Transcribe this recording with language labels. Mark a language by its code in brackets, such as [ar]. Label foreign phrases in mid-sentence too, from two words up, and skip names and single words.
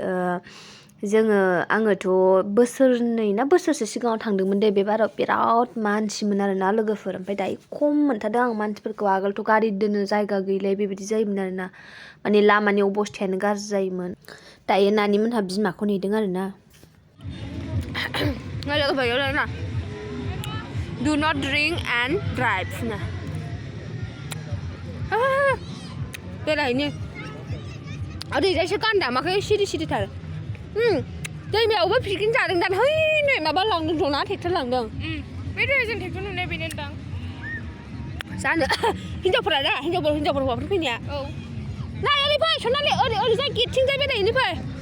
[brx] आङोथ' बोसोरनै ना बोसोरसे सिगाङाव थांदोंमोन दे बे बाराव बिराद मानसिमोन आरोना लोगोफोर ओमफ्राय दायो खम मोनथारदों आं मानसिफोरखौ आगोलथ' गारि दोननो जायगा गैलाय बेबायदि जायोमोन आरोना माने लामानि अबस्थायानो गाज्रि जायोमोन दायो नानिमोनहा बिमाखौ नेदों आरोना लोगोफोर [en] do not drink and drive [brx] ना बेरायहैनो ओरैजायसो गान दामाखै सिरि थार दैमायावबो पिकनिक जादों दान है नै माबा लांदों जना ट्रेक्टर लांदों बे दैजों ट्रेक्टर नुनाय बेनो दां जानो हिनजावफोरा दा हिनजावफोर हौवाफोर फैनाया औ नाय ओरै फै सनालि ओरैजाय गेटथिंजाय बेरायहैनो फै